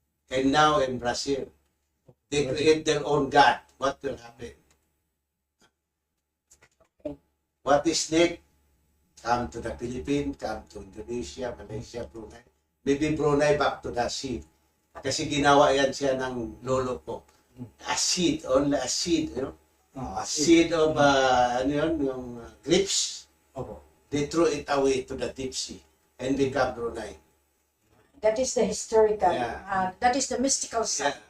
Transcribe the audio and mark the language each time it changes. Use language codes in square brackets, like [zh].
[en] And now in Brazil, they create their own God. What will happen? What is next? Come to the Philippines, come to Indonesia, Malaysia, Brunei. Maybe Brunei back to the sea. [tl] Kasi ginawa yan siya ng lolo ko. [en] A seed, only a seed, you know? A seed of, [tl] ano yun, yung [en] grapes. [tl] Opo. [en] They threw it away to the deep sea and become Brunei. That is the historical, Yeah. that is the mystical side.